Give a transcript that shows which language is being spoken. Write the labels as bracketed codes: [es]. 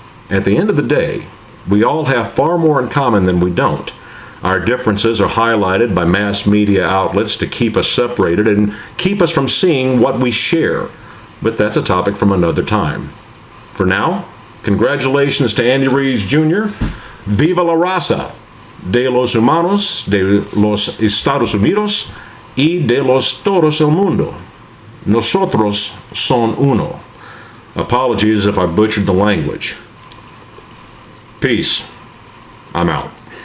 [en] At the end of the day, we all have far more in common than we don't. Our differences are highlighted by mass media outlets to keep us separated and keep us from seeing what we share. But that's a topic from another time. For now, congratulations to Andy Ruiz Jr. [es] Viva la raza de los humanos de los Estados Unidos y de los todos el mundo. Nosotros son uno. [en] Apologies if I butchered the language. Peace. I'm out.